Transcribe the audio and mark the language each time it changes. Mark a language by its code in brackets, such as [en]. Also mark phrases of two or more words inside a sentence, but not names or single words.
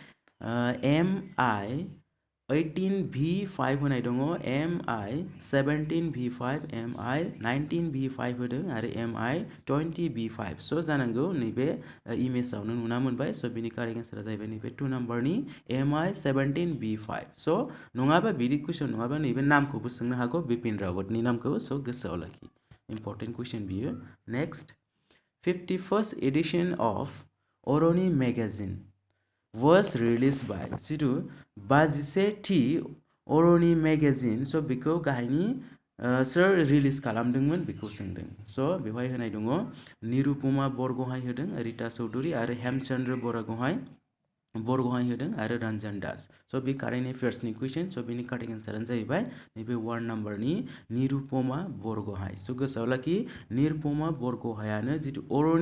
[brx] MI 18V5 होनाय दङ MI 17V5 MI 19V5 होदों आरो MI 20V5 स' जानांगौ नैबे इमेजावनो नुना मोनबाय स' बिनि [en] correct answer [brx] जाहैबाय नैबे 2 नाम्बारनि MI 17V5 स' नङाबा बिदि कुइसन नङाबा नैबे नामखौबो सोंनो हागौ बिपिन रावतनि नामखौ स' गोसोआव लाखि [en] important question [brx] बियो नेक्स्ट [en] 51st edition of Oroni magazine was released by [brx] जिथु 52थि Oroni magazine स' बेखौ गाहायनि सोर रिलिज खालामदोंमोन बेखौ सोंदों स' बेवहाय होनाय दङ निरुपमा बरग'हाय होदों रिता चौधुरी आरो हेमचन्द्र बराग'हाय बरग'हाय होदों आरो रन्जन दास स' बे [en] current affairs question [brx] स' बेनि [en] correct answer [brx] जाहैबाय नैबे 1 नाम्बारनि निरुपमा बरग'हाय स' गोसोआव लाखि निरुपमा बरग'हायानो जितु अरनि